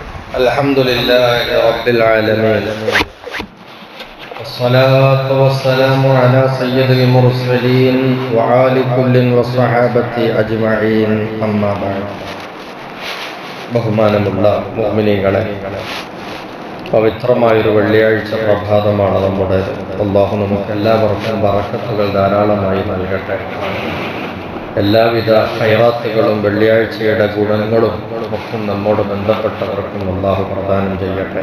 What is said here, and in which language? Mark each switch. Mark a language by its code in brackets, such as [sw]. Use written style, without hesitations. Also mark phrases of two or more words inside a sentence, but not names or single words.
[ar] الحمد لله رب العالمين والصلاة والسلام على سيد المرسلين وعلى كل والصحابة أجمعين أما بعد [ml] ബഹുമാനമുള്ള മുഅ്മിനീങ്ങളെ, പവിത്രമായൊരു വെള്ളിയാഴ്ച പ്രഭാതമാണ് നമ്മുടെ. അല്ലാഹു നമുക്ക് എല്ലാവർക്കും ബറക്കത്തുകൾ ധാരാളമായി നൽകട്ടെ. എല്ലാവിധ ഖൈറാത്തുകളും വെള്ളിയാഴ്ചയുടെ ഗുണങ്ങളും ഒക്കെ നമ്മോട് ബന്ധപ്പെട്ടവർക്കും അല്ലാഹു പ്രദാനം ചെയ്യട്ടെ.